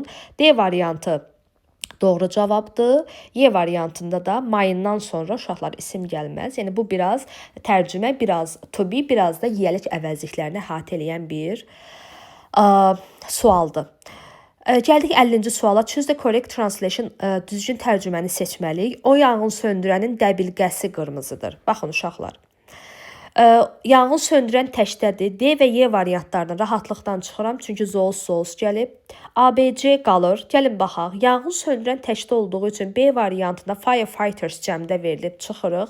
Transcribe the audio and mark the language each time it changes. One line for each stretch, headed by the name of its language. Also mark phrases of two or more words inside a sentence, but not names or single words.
Azerbaijani: D variantı doğru cavabdır. Y variantında da mayından sonra uşaqlar isim gəlməz. Yəni bu biraz tərcümə, biraz
English: to be,
Azerbaijani: biraz da yiyəlik əvəzliklərini əhatə edən bir sualdır. Gəldik 50-ci suala.
English: Choose the correct translation,
Azerbaijani: düzgün tərcüməni seçməliyik. O yanğın söndürənin dəbilqəsi qırmızıdır. Baxın uşaqlar. Yanğın söndürən təkdədir. D və Y variantlarından rahatlıqdan çıxıram, çünki zoos gəlib. A, B, C qalır. Gəlin baxaq. Yanğın söndürən təkdə olduğu üçün B variantında firefighters cəmdə verilib, çıxırıq.